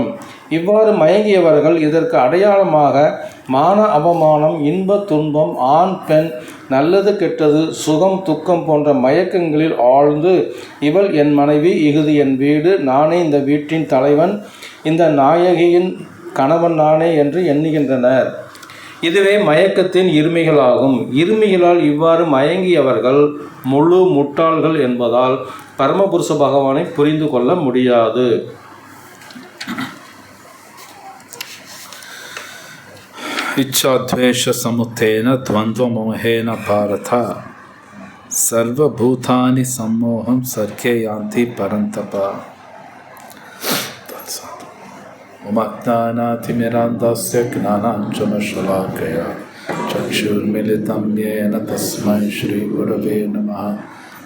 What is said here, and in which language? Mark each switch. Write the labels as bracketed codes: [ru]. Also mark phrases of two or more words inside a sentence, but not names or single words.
[ta] இவ்வாறு மயங்கியவர்கள் இதற்கு அடையாளமாக மான அவமானம், இன்ப துன்பம், ஆண் பெண், நல்லது கெட்டது, சுகம் துக்கம் போன்ற மயக்கங்களில் ஆழ்ந்து இவள் என் மனைவி, இஃது என் வீடு, நானே இந்த வீட்டின் தலைவன், இந்த நாயகியின் கணவன் நானே என்று எண்ணுகின்றனர். இதுவே மயக்கத்தின் இருமைகளாகும். இருமைகளால் இவ்வாறு மயங்கியவர்கள் முழு முட்டாள்கள் என்பதால் பரமபுருஷ பகவானை புரிந்து கொள்ள முடியாது. [sa] इच्छाद्वेष समुत्थेन द्वन्द्वमोहेन भारत सर्वभूतानि सम्मोहं सर्गे यान्ति परन्तप. उमज्ञानातिमिरान्धस्य ज्ञानाञ्जनशलाकया चक्षुर्मिलितं येन तस्मै श्रीगुरवे नमः.